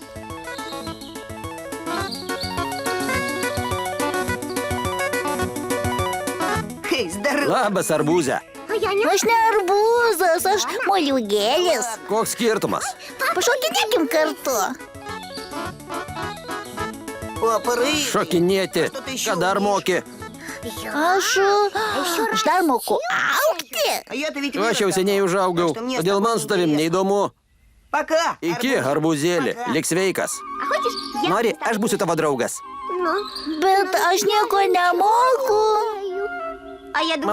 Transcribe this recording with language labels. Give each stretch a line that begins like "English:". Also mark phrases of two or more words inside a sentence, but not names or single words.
Russian: Здорово.
Lithuanian: Labas, arbūze.
Russian: А я не...
Lithuanian: Aš ne arbūzas, aš moliūgėlis. Koks skirtumas? Pašokinėkim kartu.
Russian: Папа Рыжий.
Lithuanian: Šokinėti. Ką dar moki? Aš dar moku augti.
Russian: А я-то ведь
Lithuanian: Aš jau seniai užaugau, todėl man su tavim neįdomu.
Russian: Пока.
Lithuanian: Iki, arbūzėlį. Lik sveikas.
Russian: А хочешь, я...
Lithuanian: Nori, aš būsiu tavo draugas.
Russian: Ну,
Lithuanian: Bet aš nieko nemoku.
Russian: а я думаю...